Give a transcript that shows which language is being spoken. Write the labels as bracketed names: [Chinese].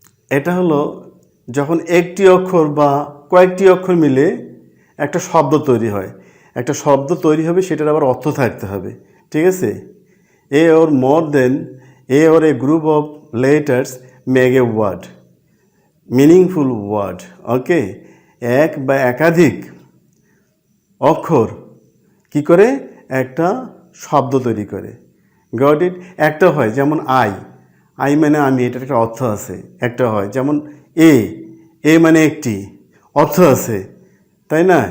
[Bangla] এটা হলো যখন একটি অক্ষর বা কয়েকটি অক্ষর মিলে একটা শব্দ তৈরি হয়। একটা শব্দ তৈরি হবে, সেটার আবার অর্থ থাকতে হবে, ঠিক আছে? [English] A or more than a or a group of letters make a word, meaningful word. [Bangla] ওকে, এক বা একাধিক অক্ষর কি করে একটা শব্দ তৈরি করে। [English] Got it? [Bangla] একটা হয় যেমন আই, আই মানে আমি, এটার একটা অর্থ আছে। একটা হয় যেমন এ, এ মানে একটি, অর্থ আছে, তাই না?